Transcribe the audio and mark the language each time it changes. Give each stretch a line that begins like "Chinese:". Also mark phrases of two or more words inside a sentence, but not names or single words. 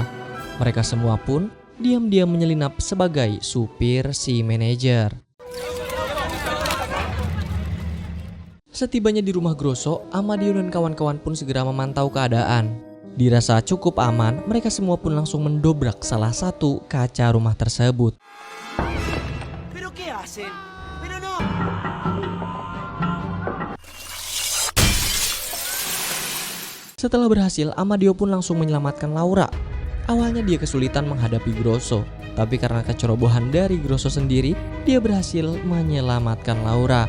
Indonesian: Mereka semua pun diam-diam menyelinap sebagai supir si manajer. Setibanya di rumah Grosso, Amadeo dan kawan-kawan pun segera memantau keadaan. Dirasa cukup aman, mereka semua pun langsung mendobrak salah satu kaca rumah tersebut.
Spanish: ¿Pero qué hacen? ¡Pero no!
Indonesian: Setelah berhasil, Amadeo pun langsung menyelamatkan Laura. Awalnya dia kesulitan menghadapi Grosso, tapi karena kecerobohan dari Grosso sendiri, dia berhasil menyelamatkan Laura.